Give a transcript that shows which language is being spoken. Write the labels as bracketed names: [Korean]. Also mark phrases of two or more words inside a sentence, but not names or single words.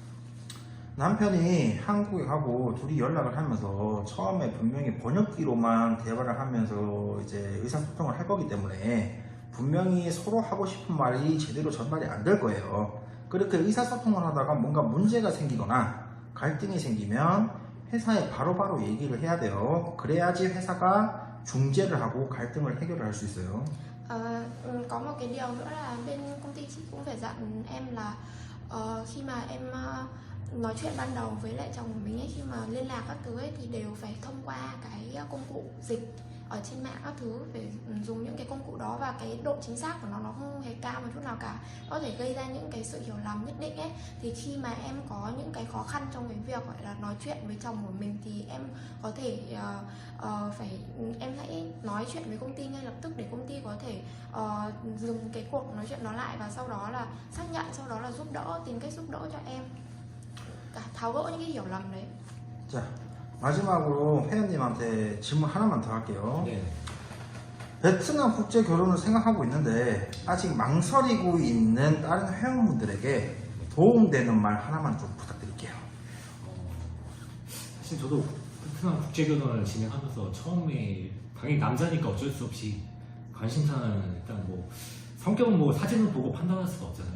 [Korean] 남편이 한국에 가고 둘이 연락을 하면서 처음에 분명히 번역기로만 대화를 하면서 이제 의사소통을 할 거기 때문에 분명히 서로 하고 싶은 말이 제대로 전달이 안 될 거예요. 그렇게 의사소통을 하다가 뭔가 문제가 생기거나 갈등이 생기면 회사에 바로바로 얘기를 해야 돼요. 그래야지 회사가 중재를 하고 갈등을 해결을 할 수 있어요. [Vietnamese] Có một cái điều nữa là bên công ty chị cũng phải dặn em là khi mà em nói chuyện ban đầu với lại chồng của mình ấy, khi mà liên lạc các thứ ấy, thì đều phải thông qua cái công cụ dịch ở trên mạng các thứ, phải dùng những cái công cụ đó, và cái độ chính xác của nó không hề cao một chút nào cả, có thể gây ra những cái sự hiểu lầm nhất định ấy. Thì khi mà em có những cái khó khăn trong cái việc gọi là nói chuyện với chồng của mình thì em có thể em hãy nói chuyện với công ty ngay lập tức để công ty có thể dừng cái cuộc nói chuyện đó lại, và sau đó là xác nhận, sau đó là giúp đỡ, tìm cách giúp đỡ cho em, tháo gỡ những cái hiểu lầm đấy. [Korean] 자, 마지막으로 회원님한테 질문 하나만 더 할게요. 네. 베트남 국제 결혼을 생각하고 있는데 아직 망설이고 있는 다른 회원분들에게 도움되는 말 하나만 좀 부탁드릴게요. 사실 저도 베트남 국제결혼을 진행하면서 처음에 당연히 남자니까 어쩔 수 없이 관심사는 일단 뭐 성격은 뭐 사진을 보고 판단할 수가 없잖아요.